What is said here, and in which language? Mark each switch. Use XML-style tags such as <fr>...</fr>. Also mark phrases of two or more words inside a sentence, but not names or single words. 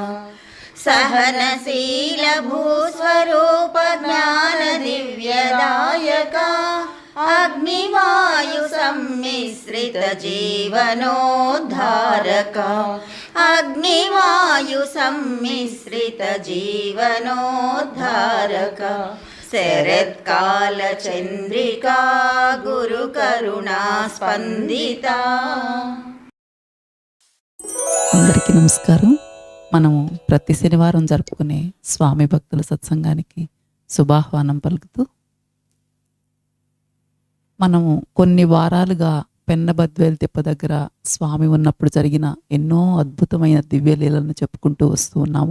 <sa>सहनशील भूस्वरूप ज्ञान दिव्यदायका अग्निवायु सम्मिश्रित जीवनोद्धारका अग्निवायु सम्मिश्रित जीवनोद्धारका। शरत्काल चंद्रिका गुरुकरुणा स्पंदिता।</sa> <te>అందరికీ నమస్కారం. మనము ప్రతి శనివారం జరుపుకునే స్వామి భక్తుల సత్సంగానికి శుభాహ్వానం పలుకుతూ మనము కొన్ని వారాలుగా పెన్నబద్వేలు తిప్ప దగ్గర స్వామి ఉన్నప్పుడు జరిగిన ఎన్నో అద్భుతమైన దివ్యలీలను చెప్పుకుంటూ వస్తూ ఉన్నాము.</te>